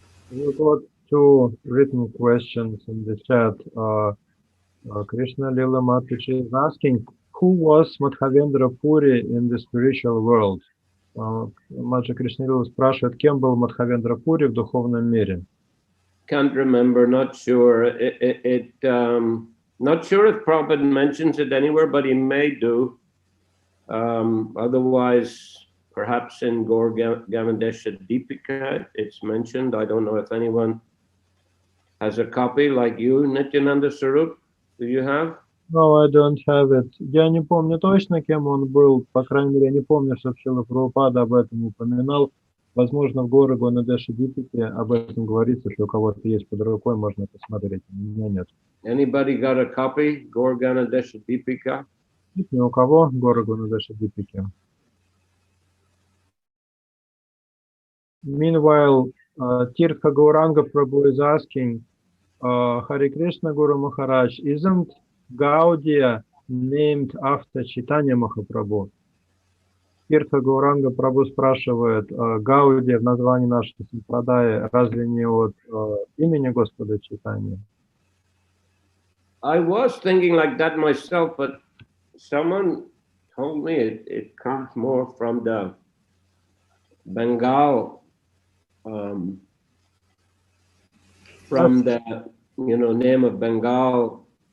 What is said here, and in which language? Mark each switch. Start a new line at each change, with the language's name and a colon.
English: We got two written questions in the chat. Krishna Lila Mataji is asking, who was Madhavendra Puri in the spiritual world?
Russian: Маджа Кришна Лила спрашивает, кем был Мадхавендра Пури в духовном мире?
English: Can't remember, not sure. Not sure if Prabhupada mentions it anywhere, but he may do. Otherwise, perhaps in Gaur Gamandesha Deepika, it's mentioned. I don't know if anyone has a copy like you, Nityananda Swarup? Do you have? No, I don't have it.
Russian: Я не помню точно, кем он был. По крайней мере, я не помню, что Шрила Прабхупада об этом упоминал. Возможно, в Горе Ганадеша Дипике об этом говорится, если у кого-то есть под рукой, можно посмотреть. У меня нет.
English: Anybody got a copy? Gaur Ganadesha Deepika?
Russian: Нет ни у кого Горе Ганадеша Дипике.
English: Meanwhile, Tirtha Gauranga Prabhu is asking, Hare Krishna Guru Maharaj, isn't Gaudiya named after Chaitanya Mahaprabhu?
Russian: Тиртха Гауранга Прабhu спрашивает, Гаудия в названии нашей Сампрадаи разве не от имени Господа Чайтаньи?
English: I was thinking like that myself, but someone told me it comes more from the Bengal, from the name of Bengal.